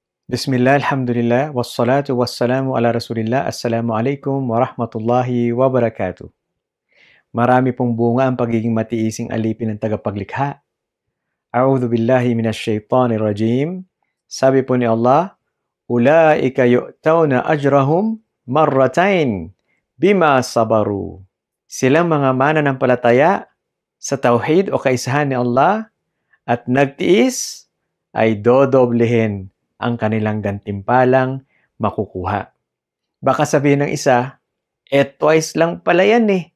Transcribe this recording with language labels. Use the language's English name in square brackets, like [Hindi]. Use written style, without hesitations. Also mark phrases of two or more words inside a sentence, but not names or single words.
[Arabic] بسم الله، الحمد لله، والصلاة والسلام على رسول الله. السلام عليكم ورحمة الله وبركاته. [Filipino] Marami pong bunga ang pagiging matiising alipin ng tagapaglikha. [Arabic] أعوذ بالله من الشيطان الرجيم. [Filipino] Sabi po ni Allah, [Arabic] أولئك يؤتون أجرهم مرتين بما صبروا. [Filipino] Silang mga mananampalataya sa tauhid o kaisahan ni Allah at nagtiis ay dodoblehin ang kanilang gantimpalang makukuha. Baka sabihin ng isa, twice lang pala yan eh.